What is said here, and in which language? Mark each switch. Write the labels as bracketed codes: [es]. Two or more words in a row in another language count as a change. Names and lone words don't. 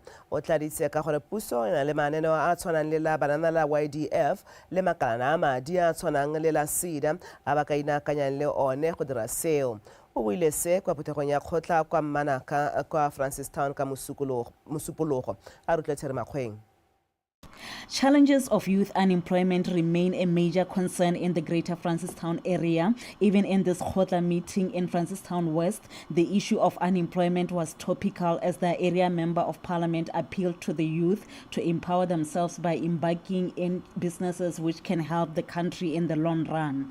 [tn] O tladitse ka gore puso e na le mananeo a tshwanang le la banana la YDF le makalana a madi a tshwanang le la SEDA a ba ka inakanyang le one go dira seo. O buile se kwa phuthegong ya kgotla kwa Mmanaka kwa Francistown ka Mosupologo a rutletse Makgweng. [en] Challenges of youth unemployment remain a major concern in the Greater Francistown area. Even in this kgotla meeting in Francistown West, the issue of unemployment was topical as the area member of parliament appealed to the youth to empower themselves by embarking in businesses which can help the country in the long run.